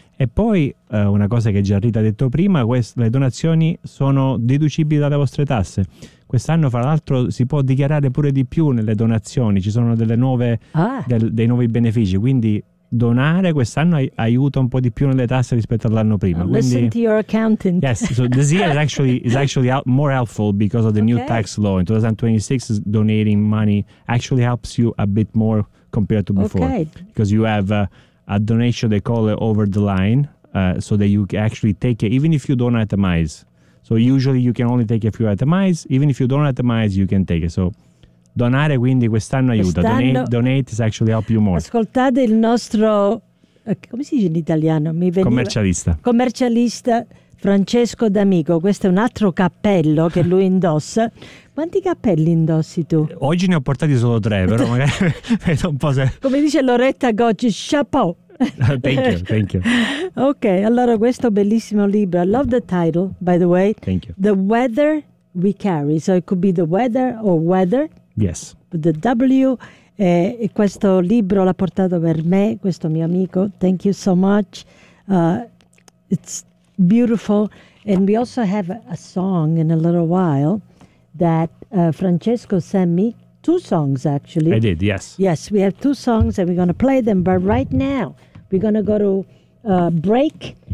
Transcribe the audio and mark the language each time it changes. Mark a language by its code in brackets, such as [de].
[it] E poi una cosa che Gianrita ha detto prima, le donazioni sono deducibili dalle vostre tasse. Quest'anno, fra l'altro, si può dichiarare pure di più nelle donazioni, ci sono delle nuove dei nuovi benefici, quindi donare quest'anno aiuta un po' di più nelle tasse rispetto all'anno prima. [en] Listen to your accountant. Yes, so this year is actually more helpful because of the new tax law. In 2026, donating money actually helps you a bit more compared to before. Okay. Because you have a donation, they call it over the line, so that you actually take it, even if you don't itemize. So usually you can only take a few itemize. Even if you don't itemize, you can take it. So [it] donare quindi quest'anno aiuta. [en] Donate is actually help you more. [it] Ascoltate il nostro, come si dice in italiano? Commercialista Francesco D'Amico. Questo è un altro cappello che lui indossa. Quanti cappelli indossi tu? Oggi ne ho portati solo tre, però magari vedo un po' se... Come dice Loretta Goggi, chapeau. [en] thank you. [it] Okay, allora questo bellissimo libro, [en] I love the title, by the way. Thank you. The Weather We Carry. So it could be the weather or weather. Yes. The W. [it] E questo libro l'ha portato per me, questo mio amico. [en] Thank you so much. It's beautiful. And we also have a song in a little while that Francesco sent me. Two songs, actually. I did, yes. Yes, we have two songs and we're going to play them. But right now, we're going to go to break.